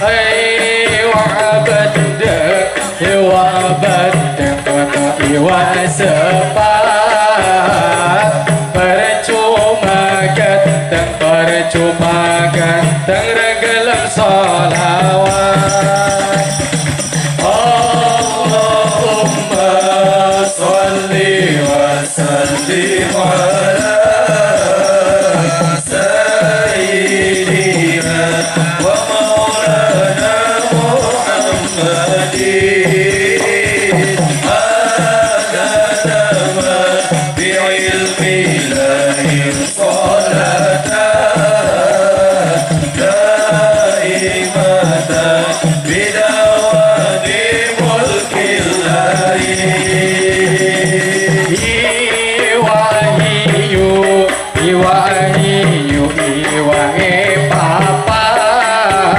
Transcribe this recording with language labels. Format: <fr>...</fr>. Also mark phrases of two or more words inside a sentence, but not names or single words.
<jv>Iwa bandeng ono iwa sepat. Percuma ganteng renggelem solawat.</jv> <ar>اللهم صل وسلم على سيدنا ومولانا محمد عدد ما بعلم الله صلاة دائمة بدوام ملك الله.</ar> <jv>Iwahiyu iwahe papat.</jv>